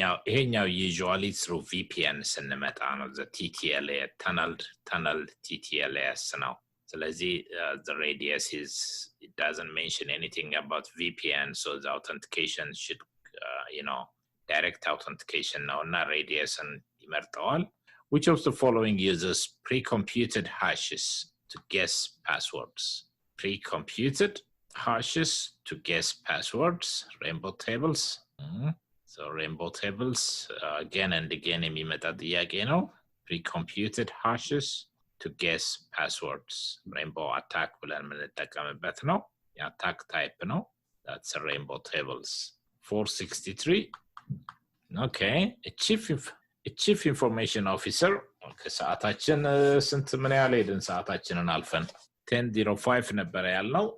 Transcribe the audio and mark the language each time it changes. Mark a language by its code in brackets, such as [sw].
[en] ይሄኛው usually through VPN [am] ስንመጣ ነው [en] the TTLS tunneled TTLS ነው። ስለዚህ the radius it doesn't mention anything about VPN, so the authentication should direct authentication now እና radiusን [am] ይመርጠዋል። [en] Which of the following uses pre-computed hashes to guess passwords? Pre-computed hashes to guess passwords, rainbow tables. So rainbow tables, again and again [am] የሚመጣ ጥያቄ ነው. [en] Pre-computed hashes to guess passwords. [am] Rainbow attack ብለን የምንጠቀምበት ነው. የattack type ነው. [en] That's a rainbow tables. 463. Okay, a chief information officer. [am] ከሰዓታችን ስንት ምን ያህል ሄድን? ሰዓታችንን አልፈን 10:05 ነበር ያልነው.